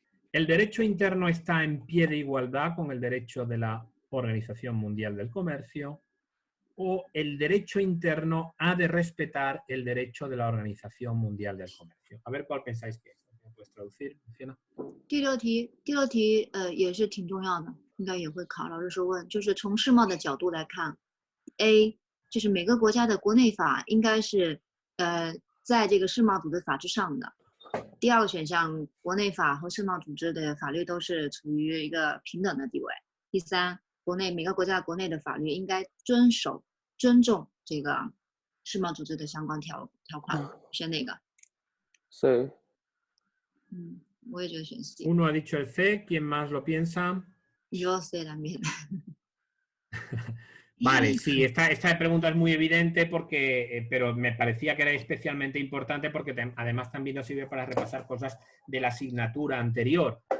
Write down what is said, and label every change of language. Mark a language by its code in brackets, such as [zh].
[es] ¿El derecho interno está en pie de igualdad con el derecho de la Organización Mundial del Comercio? ¿O el derecho interno ha de respetar el derecho de la Organización Mundial del Comercio? A ver cuál pensáis que es. ¿Me puedes traducir, Luciana? [zh] 第六题也是挺重要的，应该也会考。老师说问，就是从世贸的角度来看 ，A 就是每个国家的国内法应该是在这个世贸组织法之上的。第二个选项，国内法和世贸组织的法律都是处于一个平等的地位。第三，每个国家国内的法律应该尊重这个世贸组织的相关条款。选哪个？ C. 我也觉得选 C。 [es] Uno ha dicho el C, ¿quién más lo piensa? Yo C también. Vale, sí, esta pregunta es muy evidente porque, pero me parecía que era especialmente importante porque además también nos sirve para repasar cosas de la asignatura anterior.